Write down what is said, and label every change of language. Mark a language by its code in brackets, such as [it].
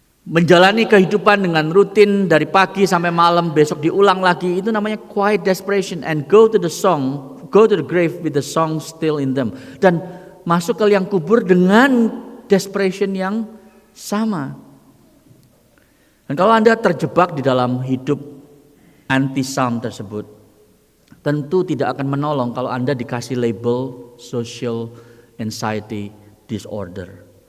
[id] Menjalani kehidupan dengan rutin dari pagi sampai malam, besok diulang lagi, itu namanya quiet desperation. [en] And go to the grave with the song still in them. [id] Dan masuk ke liang kubur dengan desperation yang sama. Dan kalau Anda terjebak di dalam hidup anti-psalm tersebut, tentu tidak akan menolong kalau Anda dikasih label social anxiety disorder.